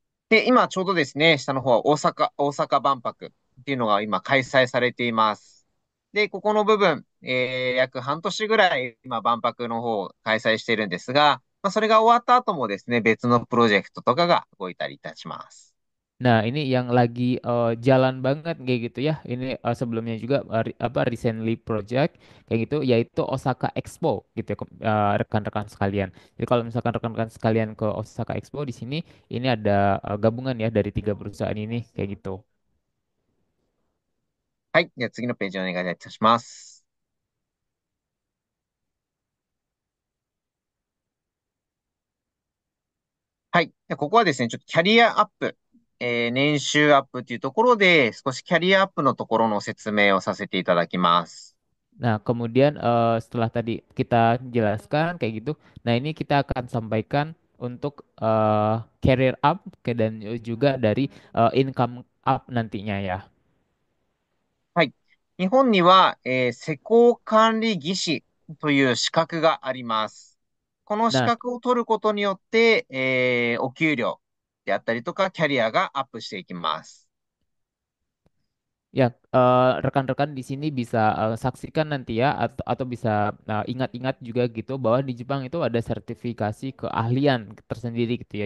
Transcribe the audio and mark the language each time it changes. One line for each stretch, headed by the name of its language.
Japanese: で、今ちょうどですね、下の方は大阪万博っていうのが今開催されています。で、ここの部分、約半年ぐらい今万博の方を開催しているんですが、まあ、それが終わった後もですね、別のプロジェクトとかが動いたりいたします。
Indonesian: Nah, ini yang lagi jalan banget kayak gitu ya. Ini sebelumnya juga apa recently project kayak gitu yaitu Osaka Expo gitu ya rekan-rekan sekalian. Jadi kalau misalkan rekan-rekan sekalian ke Osaka Expo di sini ini ada gabungan ya dari tiga perusahaan ini kayak gitu.
Japanese: はい。じゃあ次のページお願いいたします。はい。でここはですね、ちょっとキャリアアップ、年収アップというところで、少しキャリアアップのところの説明をさせていただきます。
Indonesian: Nah, kemudian setelah tadi kita jelaskan kayak gitu, nah ini kita akan sampaikan untuk career up dan juga dari income up nantinya ya.
Japanese: はい。日本には、施工管理技師という資格があります。この資格を取ることによって、お給料であったりとか、キャリアがアップしていきます。
Indonesian: ya, rekan-rekan di sini bisa saksikan nanti ya atau bisa ingat-ingat juga gitu bahwa di Jepang itu ada sertifikasi keahlian tersendiri gitu ya.